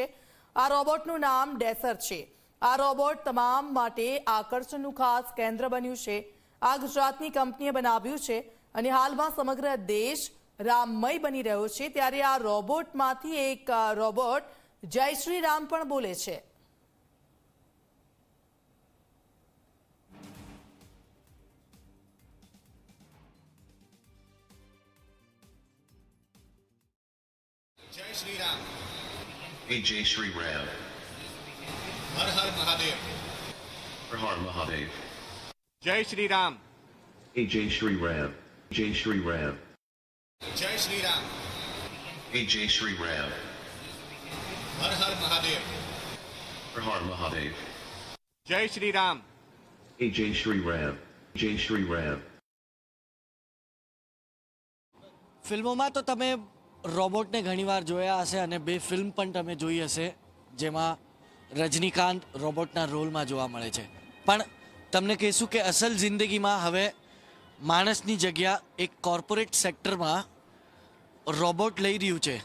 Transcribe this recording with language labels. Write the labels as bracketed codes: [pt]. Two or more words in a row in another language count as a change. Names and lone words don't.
[gu] આ રોબોટનું નામ ડેસર છે। આ રોબોટ તમામ માટે આકર્ષણનું ખાસ કેન્દ્ર બન્યું છે। આ ગુજરાતની કંપનીએ બનાવ્યું છે અને હાલમાં સમગ્ર દેશ રામમય બની રહ્યો છે। ત્યારે આ રોબોટમાંથી એક રોબોટ જય શ્રી રામ પણ બોલે છે। [hi] जय श्री राम। हे जय श्री राम. हर हर महादेव। हर हर महादेव. जय श्री राम। हे जय श्री राम। जय श्री राम. जय श्री राम। हे जय श्री राम. हर हर महादेव। हर हर महादेव. जय श्री राम। हे जय श्री राम। जय श्री राम. [gu] ફિલ્મોમાં તો તમે રોબોટને ઘણીવાર જોયા હશે અને બે ફિલ્મ પણ તમે જોઈ હશે જેમાં રજનીકાંત રોબોટના રોલમાં જોવા મળે છે। પણ તમને કહીશું કે અસલ જિંદગીમાં હવે માણસની જગ્યા એક કોર્પોરેટ સેક્ટરમાં રોબોટ લઈ રહ્યું છે।